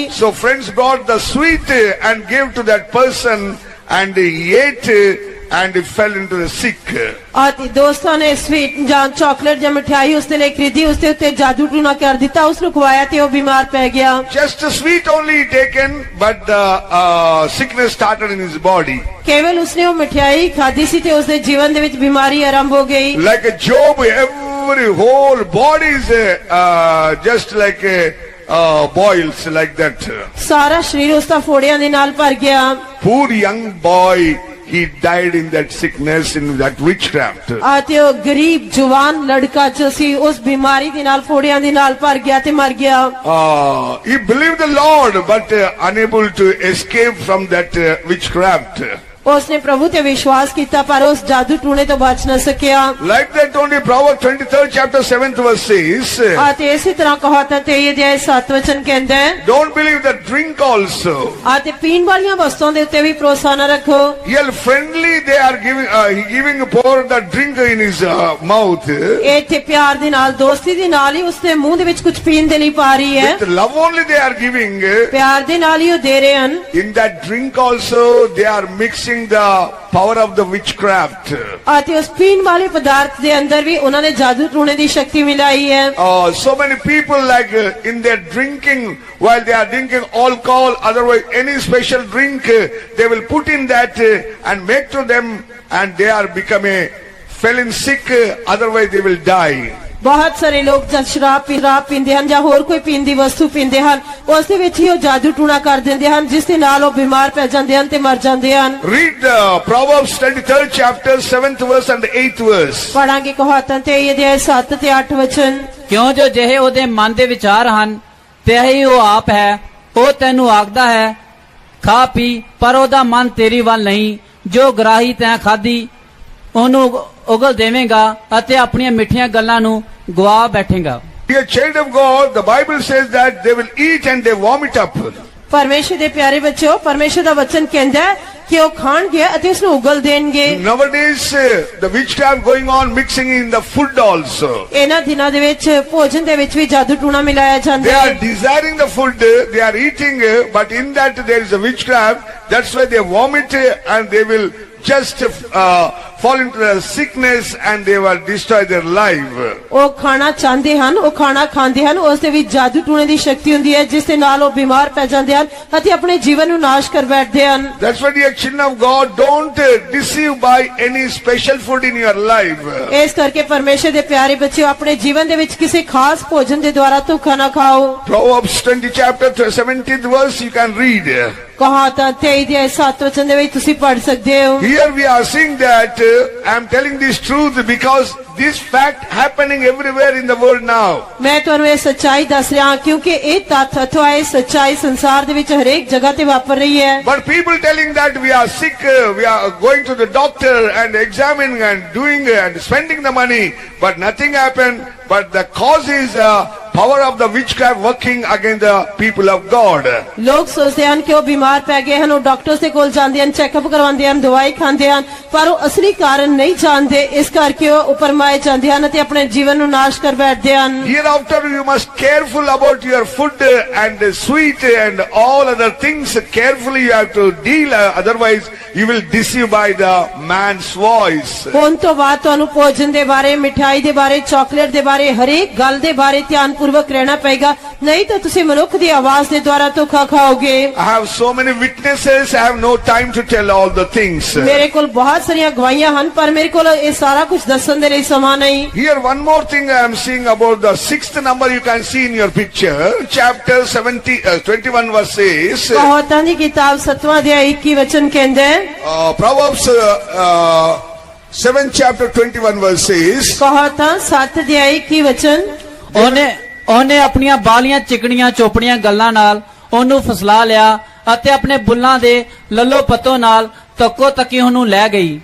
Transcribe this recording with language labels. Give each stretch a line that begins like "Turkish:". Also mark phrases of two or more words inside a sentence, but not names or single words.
English: So friends brought the sweet and gave to that person and he ate and he fell into the sick.
Punjabi: ਅਤੇ ਦੋਸਤਾਂ ਨੇ ਸਵੀਟ ਜਾਂ ਚਾਕਲੇਟ ਜਾਂ ਮਿਠਾਈ ਉਸ ਦੇ ਲਈ ਖਰੀਦੀ, ਉਸ ਦੇ ਉੱਤੇ ਜਾਦੂ ਟੂਣਾ ਕਰ ਦਿੱਤਾ, ਉਸ ਨੂੰ ਖਵਾਇਆ ਤੇ ਉਹ ਬਿਮਾਰ ਪੈ ਗਿਆ।
English: Just a sweet only taken, but the sickness started in his body.
Punjabi: ਕੇਵਲ ਉਸਨੇ ਉਹ ਮਿਠਾਈ ਖਾਧੀ ਸੀ ਤੇ ਉਸ ਦੇ ਜੀਵਨ ਦੇ ਵਿੱਚ ਬਿਮਾਰੀ ਆਰੰਭ ਹੋ ਗਈ।
English: Like a Job, every whole body is just like boils like that.
Punjabi: ਸਾਰਾ ਸਰੀਰ ਉਸ ਦਾ ਫੋੜਿਆਂ ਦੇ ਨਾਲ ਭਰ ਗਿਆ।
English: Poor young boy, he died in that sickness, in that witchcraft.
Punjabi: ਅਤੇ ਉਹ ਗਰੀਬ ਜਵਾਨ ਲੜਕਾ ਜੋ ਸੀ ਉਸ ਬਿਮਾਰੀ ਦੇ ਨਾਲ ਫੋੜਿਆਂ ਦੇ ਨਾਲ ਭਰ ਗਿਆ ਤੇ ਮਰ ਗਿਆ।
English: He believed the Lord but unable to escape from that witchcraft.
Punjabi: ਉਸਨੇ ਪ੍ਰਭੂ ਤੇ ਵਿਸ਼ਵਾਸ ਕੀਤਾ ਪਰ ਉਸ ਜਾਦੂ ਟੂਣੇ ਤੋਂ ਬਚ ਨਾ ਸਕਿਆ।
English: Like that only Proverbs 23rd chapter 7th verse says,
Punjabi: ਅਤੇ ਇਸੇ ਤਰ੍ਹਾਂ ਕਹਾਵਤਾਂ 23 ਅਧਿਆਇ 7 ਵਚਨ ਕਹਿੰਦਾ ਹੈ,
English: don't believe the drink also.
Punjabi: ਅਤੇ ਪੀਣ ਵਾਲੀਆਂ ਵਸਤੂਆਂ ਦੇ ਉੱਤੇ ਵੀ ਭਰੋਸਾ ਨਾ ਰੱਖੋ।
English: Here friendly they are giving pour the drink in his mouth.
Punjabi: ਇੱਥੇ ਪਿਆਰ ਦੇ ਨਾਲ ਦੋਸਤੀ ਦੇ ਨਾਲ ਹੀ ਉਸਦੇ ਮੂੰਹ ਦੇ ਵਿੱਚ ਕੁਝ ਪੀਣ ਦੇ ਲਈ ਪਾ ਰਹੀ ਹੈ।
English: With love only they are giving.
Punjabi: ਪਿਆਰ ਦੇ ਨਾਲ ਹੀ ਉਹ ਦੇ ਰਹੇ ਹਨ।
English: In that drink also they are mixing the power of the witchcraft.
Punjabi: ਅਤੇ ਉਸ ਪੀਣ ਵਾਲੇ ਪਦਾਰਥ ਦੇ ਅੰਦਰ ਵੀ ਉਹਨਾਂ ਨੇ ਜਾਦੂ ਟੂਣੇ ਦੀ ਸ਼ਕਤੀ ਮਿਲਾਈ ਹੈ।
English: So many people like in their drinking, while they are drinking alcohol, otherwise any special drink, they will put in that and make to them and they are falling sick, otherwise they will die.
Punjabi: ਬਹੁਤ ਸਾਰੇ ਲੋਕ ਜਦ ਸ਼ਰਾਬ ਪੀਂਦੇ ਹਨ ਜਾਂ ਹੋਰ ਕੋਈ ਪੀਣ ਦੀ ਵਸਤੂ ਪੀਂਦੇ ਹਨ ਉਸ ਦੇ ਵਿੱਚ ਹੀ ਉਹ ਜਾਦੂ ਟੂਣਾ ਕਰ ਦਿੰਦੇ ਹਨ ਜਿਸ ਦੇ ਨਾਲ ਉਹ ਬਿਮਾਰ ਪੈ ਜਾਂਦੇ ਹਨ ਤੇ ਮਰ ਜਾਂਦੇ ਹਨ।
English: Read Proverbs 23rd chapter 7th verse and 8th verse.
Punjabi: ਪੜਾਂਗੇ ਕਹਾਵਤਾਂ 23 ਅਧਿਆਇ 7 ਤੇ 8 ਵਚਨ। ਕਿਉਂ ਜੋ ਜਿਹੇ ਉਹਦੇ ਮਨ ਦੇ ਵਿਚਾਰ ਹਨ ਤੇ ਹੀ ਉਹ ਆਪ ਹੈ, ਉਹ ਤੈਨੂੰ ਆਖਦਾ ਹੈ ਖਾ ਪੀ, ਪਰ ਉਹਦਾ ਮਨ ਤੇਰੀ ਵੱਲ ਨਹੀਂ। ਜੋ ਗਰਾਹੀ ਤੈਂ ਖਾਧੀ ਉਹਨੂੰ ਉਗਲ ਦੇਵੇਂਗਾ ਅਤੇ ਆਪਣੀਆਂ ਮਿੱਠੀਆਂ ਗੱਲਾਂ ਨੂੰ ਗਵਾ ਬੈਠੇਗਾ।
English: Dear child of God, the Bible says that they will eat and they vomit up.
Punjabi: ਪਰਮੇਸ਼ਰ ਦੇ ਪਿਆਰੇ ਬੱਚਿਓ, ਪਰਮੇਸ਼ਰ ਦਾ ਵਚਨ ਕਹਿੰਦਾ ਹੈ ਕਿ ਉਹ ਖਾਣਗੇ ਅਤੇ ਉਸ ਨੂੰ ਉਗਲ ਦੇਣਗੇ।
English: Nowadays the witchcraft going on mixing in the food also.
Punjabi: ਇਹਨਾਂ ਦਿਨਾਂ ਦੇ ਵਿੱਚ ਭੋਜਨ ਦੇ ਵਿੱਚ ਵੀ ਜਾਦੂ ਟੂਣਾ ਮਿਲਾਇਆ
English: They
Punjabi: ਜਾਂਦਾ
English: are
Punjabi: ਹੈ।
English: desiring the food, they are eating, but in that there is a witchcraft. That's why they vomit and they will just fall into the sickness and they will destroy their life.
Punjabi: ਉਹ ਖਾਣਾ ਚਾਹੁੰਦੇ ਹਨ, ਉਹ ਖਾਣਾ ਖਾਂਦੇ ਹਨ, ਉਸ ਦੇ ਵਿੱਚ ਜਾਦੂ ਟੂਣੇ ਦੀ ਸ਼ਕਤੀ ਹੁੰਦੀ ਹੈ ਜਿਸ ਦੇ ਨਾਲ ਉਹ ਬਿਮਾਰ ਪੈ ਜਾਂਦੇ ਹਨ ਅਤੇ ਆਪਣੇ ਜੀਵਨ ਨੂੰ ਨਾਸ਼ ਕਰ ਬੈਠਦੇ ਹਨ।
English: That's why, dear children of God, don't deceive by any special food in your life.
Punjabi: ਇਸ ਕਰਕੇ ਪਰਮੇਸ਼ਰ ਦੇ ਪਿਆਰੇ ਬੱਚਿਓ, ਆਪਣੇ ਜੀਵਨ ਦੇ ਵਿੱਚ ਕਿਸੇ ਖਾਸ ਭੋਜਨ ਦੇ ਦੁਆਰਾ ਧੋਖਾ ਨਾ ਖਾਓ।
English: Proverbs 20 chapter 17th verse you can read.
Punjabi: ਕਹਾਵਤਾਂ 23 ਅਧਿਆਇ 7 ਵਚਨ ਦੇ ਵਿੱਚ ਤੁਸੀਂ ਪੜ੍ਹ ਸਕਦੇ ਹੋ।
English: Here we are seeing that I am telling this truth because this fact happening everywhere in the world now.
Punjabi: ਮੈਂ ਤੁਹਾਨੂੰ ਇਹ ਸੱਚਾਈ ਦੱਸ ਰਿਹਾ ਹਾਂ ਕਿਉਂਕਿ ਇਹ ਤੱਥ ਅਥਵਾ ਇਹ ਸੱਚਾਈ ਸੰਸਾਰ ਦੇ ਵਿੱਚ ਹਰੇਕ ਜਗ੍ਹਾ ਤੇ ਵਾਪਰ ਰਹੀ ਹੈ।
English: But people telling that we are sick, we are going to the doctor and examining and doing and spending the money, but nothing happened. But the cause is power of the witchcraft working against the people of God.
Punjabi: ਲੋਕ ਸੋਚਦੇ ਹਨ ਕਿ ਉਹ ਬਿਮਾਰ ਪੈ ਗਏ ਹਨ, ਉਹ ਡਾਕਟਰਸ ਦੇ ਕੋਲ ਜਾਂਦੇ ਹਨ, ਚੈੱਕਅਪ ਕਰਵਾਉਂਦੇ ਹਨ, ਦਵਾਈ ਖਾਂਦੇ ਹਨ, ਪਰ ਉਹ ਅਸਲੀ ਕਾਰਨ ਨਹੀਂ ਜਾਣਦੇ, ਇਸ ਕਰਕੇ ਉਹ ਉਪਰਮਾਏ ਜਾਂਦੇ ਹਨ ਅਤੇ ਆਪਣੇ ਜੀਵਨ ਨੂੰ ਨਾਸ਼ ਕਰ ਬੈਠਦੇ ਹਨ।
English: Hereafter you must careful about your food and sweet and all other things. Carefully you have to deal, otherwise you will deceive by the man's voice.
Punjabi: ਹੁਣ ਤੋਂ ਬਾਅਦ ਤੁਹਾਨੂੰ ਭੋਜਨ ਦੇ ਬਾਰੇ, ਮਿਠਾਈ ਦੇ ਬਾਰੇ, ਚਾਕਲੇਟ ਦੇ ਬਾਰੇ, ਹਰੇਕ ਗੱਲ ਦੇ ਬਾਰੇ ਧਿਆਨਪੂਰਵਕ ਰਹਿਣਾ ਪਏਗਾ, ਨਹੀਂ ਤਾਂ ਤੁਸੀਂ ਮਨੁੱਖ ਦੀ ਆਵਾਜ਼ ਦੇ ਦੁਆਰਾ ਧੋਖਾ ਖਾਓਗੇ।
English: I have so many witnesses, I have no time to tell all the things.
Punjabi: ਮੇਰੇ ਕੋਲ ਬਹੁਤ ਸਾਰੀਆਂ ਗਵਾਹੀਆਂ ਹਨ, ਪਰ ਮੇਰੇ ਕੋਲ ਇਹ ਸਾਰਾ ਕੁਝ ਦੱਸਣ ਦੇ ਲਈ ਸਮਾਂ ਨਹੀਂ।
English: Here one more thing I am seeing about the 6th number you can see in your picture, chapter 21 verses.
Punjabi: ਕਹਾਵਤਾਂ ਦੀ ਕਿਤਾਬ 7ਵਾਂ ਅਧਿਆਇ 21 ਵਚਨ ਕਹਿੰਦਾ ਹੈ,
English: Proverbs 7th chapter 21 verses.
Punjabi: ਕਹਾਵਤਾਂ 7 ਅਧਿਆਇ 21 ਵਚਨ, ਉਹਨੇ ਆਪਣੀਆਂ ਬਾਲੀਆਂ ਚਿਕਣੀਆਂ ਚੋਪੜੀਆਂ ਗੱਲਾਂ ਨਾਲ ਉਹਨੂੰ ਫਸਲਾ ਲਿਆ ਅਤੇ ਆਪਣੇ ਬੁੱਲਾਂ ਦੇ ਲੱਲੋ ਪੱਤੋ ਨਾਲ ਤੱਕੋ ਤੱਕੀ ਉਹਨੂੰ ਲੈ ਗਈ।